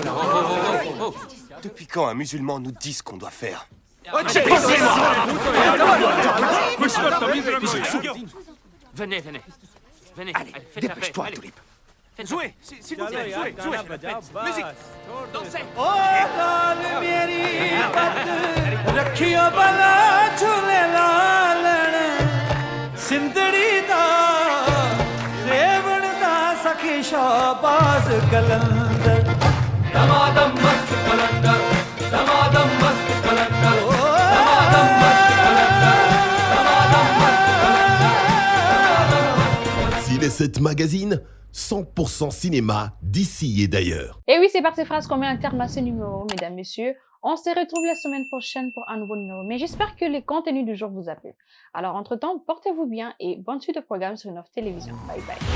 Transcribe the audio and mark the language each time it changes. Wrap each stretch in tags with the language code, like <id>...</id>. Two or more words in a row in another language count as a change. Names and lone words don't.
<fr>Depuis quand un musulman nous dit ce qu'on doit faire? Venez. Allez, dépêche-toi, Tulip. Jouez, s'il vous plaît, jouez. Musique. Dansez.</fr> <pa>ਰਖਿਓ ਬਲਾ ਝੂਲੇ ਲਾਲਣ ਸਿੰਧ ਕਲੰਦਰ ਦਮਾਦਮ ਮਸਤ ਕਲੰਦਰ ਦਮਾਦਮ ਮਸਤ ਕਲੰਦਰ ਦਮਾਦਮ ਮਸਤ ਕਲੰਦਰ ਦਮਾਦਮ ਮਸਤ ਕਲੰਦਰ।</pa> <fr>Ciné7 Magazine, 100% cinéma d'ici et d'ailleurs. Et oui, c'est par ces phrases qu'on met un terme à ce numéro, mesdames, messieurs. On se retrouve la semaine prochaine pour un nouveau numéro, mais j'espère que les contenus du jour vous a plu. Alors, entre-temps, portez-vous bien et bonne suite de programme sur Nov Télévision.</fr> <en>Bye bye.</en>